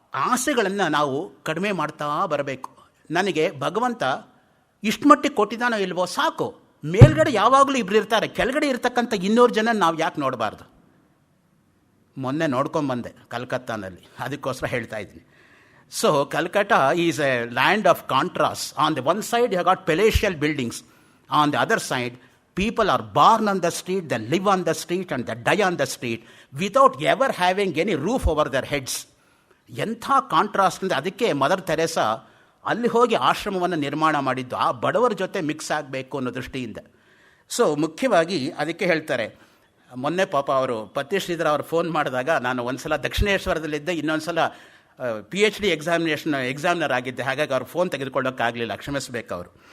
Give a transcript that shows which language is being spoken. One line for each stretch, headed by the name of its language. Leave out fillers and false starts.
Kannada: ಆಸೆಗಳನ್ನು ನಾವು ಕಡಿಮೆ ಮಾಡ್ತಾ ಬರಬೇಕು. ನನಗೆ ಭಗವಂತ ಇಷ್ಟು ಮಟ್ಟಿಗೆ ಕೊಟ್ಟಿದ್ದಾನೋ ಇಲ್ವೋ ಸಾಕು. ಮೇಲ್ಗಡೆ ಯಾವಾಗಲೂ ಇಬ್ಬರು ಇರ್ತಾರೆ, ಕೆಳಗಡೆ ಇರ್ತಕ್ಕಂಥ 200 ಜನ ನಾವು ಯಾಕೆ ನೋಡಬಾರ್ದು? ಮೊನ್ನೆ ನೋಡ್ಕೊಂಬಂದೆ ಕಲ್ಕತ್ತಾನಲ್ಲಿ, ಅದಕ್ಕೋಸ್ಕರ ಹೇಳ್ತಾ ಇದ್ದೀನಿ.
English: So Calcutta is a land of contrast. On the one side you have got palatial buildings, on the other side people are born on the street, they live on the street and they die on the street without ever having any roof over their heads.
Kannada: ಎಂಥ contrast ಅಂದರೆ ಅದಕ್ಕೆ mother Teresa ಅಲ್ಲಿ ಹೋಗಿ ಆಶ್ರಮವನ್ನು ನಿರ್ಮಾಣ ಮಾಡಿದ್ದು ಆ ಬಡವರ ಜೊತೆ ಮಿಕ್ಸ್ ಆಗಬೇಕು ಅನ್ನೋ ದೃಷ್ಟಿಯಿಂದ. ಸೊ ಮುಖ್ಯವಾಗಿ ಅದಕ್ಕೆ ಹೇಳ್ತಾರೆ. ಮೊನ್ನೆ ಪಾಪ ಅವರು ಪತಿ ಶ್ರೀಧರ್ ಅವರು ಫೋನ್ ಮಾಡಿದಾಗ ನಾನು ಒಂದು ಸಲ ದಕ್ಷಿಣೇಶ್ವರದಲ್ಲಿದ್ದೆ, ಇನ್ನೊಂದು ಸಲ PhD ಎಕ್ಸಾಮ್ನರ್ ಆಗಿದ್ದೆ, ಹಾಗಾಗಿ ಅವ್ರು ಫೋನ್ ತೆಗೆದುಕೊಳ್ಳೋಕ್ಕಾಗಲಿಲ್ಲ, ಕ್ಷಮಿಸಬೇಕು ಅವರು.